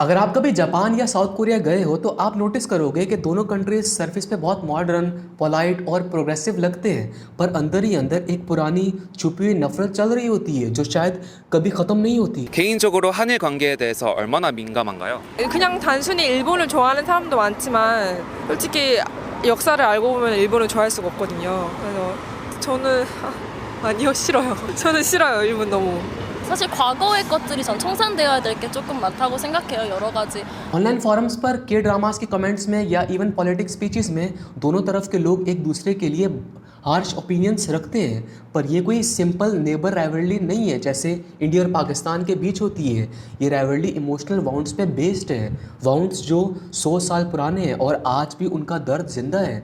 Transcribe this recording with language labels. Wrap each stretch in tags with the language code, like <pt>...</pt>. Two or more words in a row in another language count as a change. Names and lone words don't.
<hi>अगर आप कभी जापान या साउथ कोरिया गए हो तो आप नोटिस करोगे कि दोनों</hi> <en>countries surface</en> <hi>पे बहुत मॉडर्न, पोलाइट और प्रोग्रेसिव लगते हैं, पर अंदर ही अंदर एक पुरानी छुपी हुई नफरत चल रही होती है जो शायद कभी खत्म नहीं होती।</hi> <ko>개인적으로 한일 관계에 대해서 얼마나 민감한가요? 그냥 단순히 일본을 좋아하는 사람도 많지만 솔직히 역사를 알고 보면 일본을 좋아할 수가 없거든요. 그래서 저는 아니요, 싫어요. 저는 싫어요, 일본 너무. 사실 과거의 것들이 전 청산되어야 될 게 조금 많다고 생각해요. 여러 가지.</ko> <en>online forums</en> <hi>पर</hi> <en>K dramas</en> <hi>के कमेंट्स में या</hi> <en>even politics speeches</en> <hi>में दोनों तरफ के लोग एक दूसरे के लिए</hi> <en>harsh opinions</en> <hi>रखते हैं, पर ये कोई</hi> <en>simple neighbour rivalry</en> <hi>नहीं है जैसे इंडिया और पाकिस्तान के बीच होती है। ये</hi> <en>rivalry emotional wounds</en> <hi>पे बेस्ड है, वाउंड्स जो 100 साल पुराने हैं और आज भी उनका दर्द जिंदा है।</hi>